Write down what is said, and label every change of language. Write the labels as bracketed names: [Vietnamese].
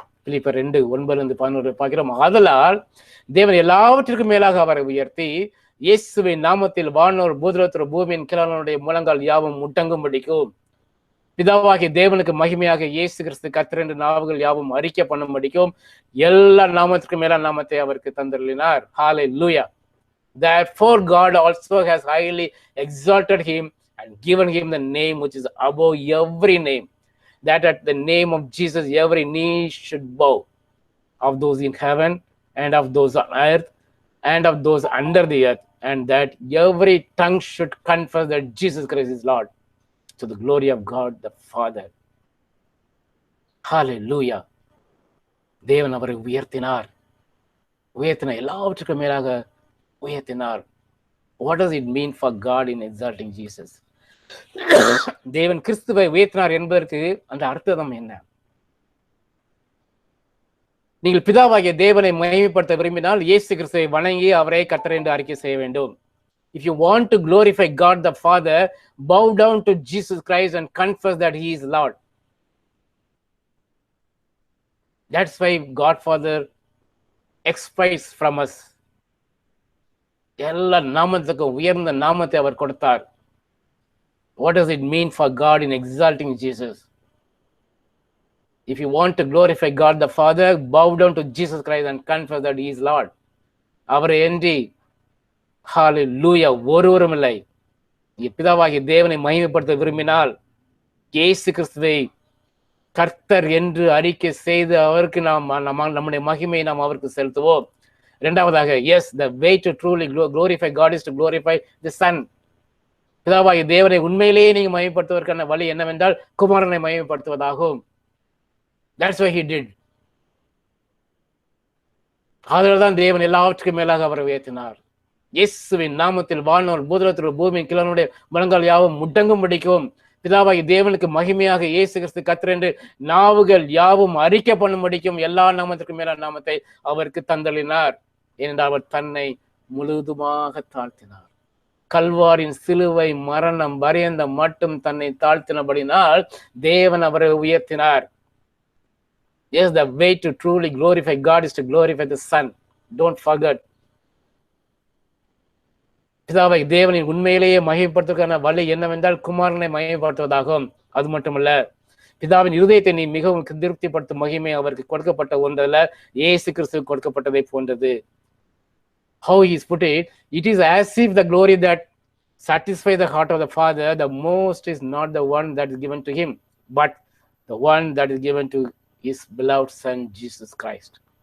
[Tamil] பிலிப்பியர் 2:9-11 பார்க்கிறோம். ஆதலால் தேவன் எல்லாவற்றிற்கும் மேலாக அவரை உயர்த்தி இயேசுவின் நாமத்தில் வானோர் பூதலோர் பூமியின் கீழானோருடைய முழங்கால் யாவும் முட்டங்கும்படிக்கும் பிதாவாகிய தேவனுக்கு மகிமையாக இயேசு கிறிஸ்து கர்த்தர் என்று நாவுகள் யாவும் அறிக்கை பண்ணும்படிக்கும் எல்லா நாமத்திற்கும் மேல நாமத்தை அவருக்கு தந்தருளினார். ஹalleluya. [English] Therefore God also has highly exalted him and given him the name which is above every name, that at the name of Jesus every knee should bow, of those in heaven and of those on earth and of those under the earth, and that every tongue should confess that Jesus Christ is Lord, to the glory of God the Father. Hallelujah. [Tamil] தேவன் அவரை உயர்த்தினார். உயர்த்தின எல்லாவற்றுக்கும் மேலாக உயர்த்தினார். [English] What does it mean for God in exalting Jesus? [Tamil] தேவன் கிறிஸ்துவை உயர்த்தினார் என்பதற்கு அந்த அர்த்தம் என்ன? நீங்கள் பிதாவாகிய தேவனை மகிமைப்படுத்த விரும்பினால் இயேசு கிறிஸ்துவை வணங்கி அவரை கர்த்தர் என்று அறிக்கை செய்ய வேண்டும். [English] If you want to glorify God the Father, bow down to Jesus Christ and confess that he is Lord. That's why God Father expects from us. [Tamil] எல்லா நாமத்துக்கும் உயர்ந்த நாமத்தை அவர் கொடுத்தார். What does it mean for God in exalting Jesus? If you want to glorify God the Father, bow down to Jesus Christ and confess that he is Lord. அவரை என்று ஹalleluya ஒருவரும் இல்லை. பிதாவாகிய தேவனை மகிமைப்படுத்த விரும்பினால் இயேசு கிறிஸ்துவை கர்த்தர் என்று அறிக்கை செய்து அவருக்கு நம்முடைய மகிமையை நாம் அவருக்கு செலுத்துவோம். இரண்டாவதாக, [English] yes, the way to truly glorify God is to glorify the Son. [Tamil] பிதாவாகிய தேவனை உண்மையிலேயே நீங்க மகிமைப்படுத்துவதற்கான வழி என்னவென்றால் குமாரனை மகிமைப்படுத்துவதாகும். [English] That's what he did. [Tamil] அதனால்தான் தேவன் எல்லாவற்றுக்கும் மேலாக அவரை உயர்த்தினார். இயேசுவின் நாமத்தில் வாழ்நோர் பூதலத்தில் பூமியின் கிழனுடைய மனங்கள் யாவும் முடங்கும் படிக்கும். பிதாவாகிய தேவனுக்கு மகிமையாக இயேசு கிறிஸ்து கர்த்தர் என்று நாவுகள் யாவும் அறிக்கை பண்ணும்படிக்கும் எல்லா நாமத்திற்கும் மேலான நாமத்தை அவருக்கு தந்தளினார். ஏனென்றால் அவர் தன்னை முழுதுமாக தாழ்த்தினார். கல்வாரின் சிலுவை மரணம் பரியந்த மட்டும் தன்னை தாழ்த்தினபடினால் தேவன் அவரை உயர்த்தினார். [English] Yes, the way to truly glorify God is to glorify the Son. Don't forget. [Tamil] பிதாவை தேவனின் உண்மையிலேயே மகிமைப்படுத்துவதற்கான வழி என்னவென்றால் குமாரனை மகிமைப்படுத்துவதாகும். அது மட்டுமல்ல, பிதாவின் இருதயத்தை நீ மிகவும் திருப்திப்படுத்தும் மகிமை அவருக்கு கொடுக்கப்பட்ட ஒன்றல்ல, இயேசு கிறிஸ்து கொடுக்கப்பட்டதை போன்றது. [English] How he is put it, it is as if the glory that satisfies the heart of the Father, the most is not the one that is given to him, but the one that is given to his beloved Son, Jesus Christ.